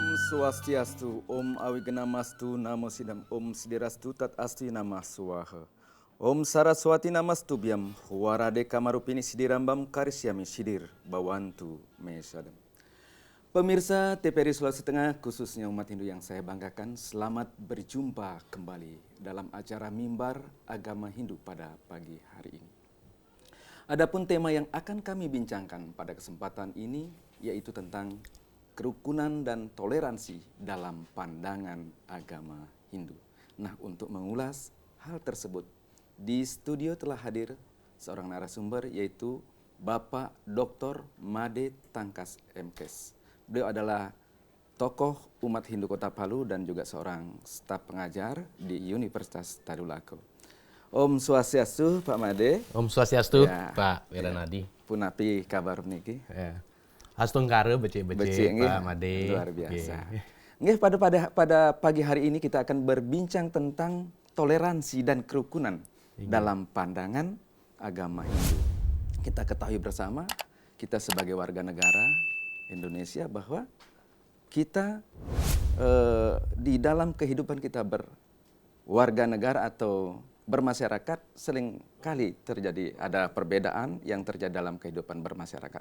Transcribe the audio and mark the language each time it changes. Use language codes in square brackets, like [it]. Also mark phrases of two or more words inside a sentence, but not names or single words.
[sa] Swastiastu, Om Awiganamastu, Namo Sidam, Om Sidirastu, Tat Asti Namah Swaha. Om Saraswati Namastubyam, Warade Kamarupini Sidirambam Karisyami Sidir, Bawantu Mesadam. [id] Pemirsa TVRI Sulawesi Tengah, khususnya umat Hindu yang saya banggakan, selamat berjumpa kembali dalam acara Mimbar Agama Hindu pada pagi hari ini. Adapun tema yang akan kami bincangkan pada kesempatan ini yaitu tentang kerukunan dan toleransi dalam pandangan agama Hindu. Nah, untuk mengulas hal tersebut, di studio telah hadir seorang narasumber yaitu Bapak Dr. Made Tangkas MKes. Beliau adalah tokoh umat Hindu Kota Palu dan juga seorang staf pengajar di Universitas Tadulako. Om Swastiastu, Pak Made. Om Swastiastu, Ya, Pak Wiranadi. [ban] Punapi kabar niki. [id] Ya. [ban] Hastungkare becik-becik Pak Made. [id] Luar biasa. Nggih, pada pagi hari ini kita akan berbincang tentang toleransi dan kerukunan dalam pandangan agama Hindu. Kita ketahui bersama, kita sebagai warga negara Indonesia bahwa kita di dalam kehidupan kita berwarga negara atau bermasyarakat seringkali terjadi ada perbedaan yang terjadi dalam kehidupan bermasyarakat.